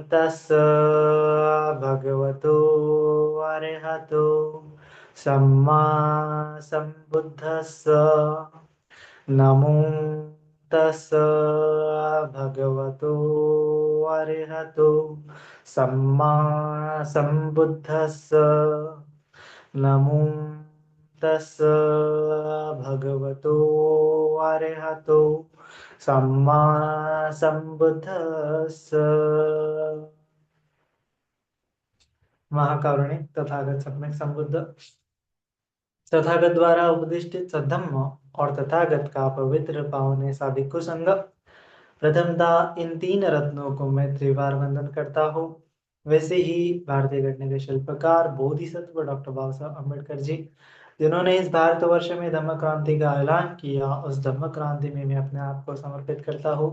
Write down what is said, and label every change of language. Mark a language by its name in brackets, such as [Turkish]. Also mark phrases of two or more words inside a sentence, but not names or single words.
[Pali] तस्स भगवतो अरहतो सम्मा सम्बुद्धस्स नमो तस्स भगवतो अरहतो सम्मा सम्बुद्धस्स नमो तस्स भगवतो अरहतो सम्मा सम्बुद्धस्स। [Hindi] महाकारुणिक तथागत सम्यक संबुद्ध तथागत द्वारा उपदिष्टित सद्धम्म और तथागत का पवित्र पावन ऐसा भिक्खु संघ, प्रथमतः इन तीन रत्नों को मैं त्रिवार वंदन करता हूँ। वैसे ही भारतीय घटना के शिल्पकार बोधिसत्व डॉक्टर बाबा साहब अम्बेडकर जी, जिन्होंने इस भारतवर्ष में धम्म क्रांति का ऐलान किया, उस धम्म क्रांति में मैं अपने आप को समर्पित करता हूँ।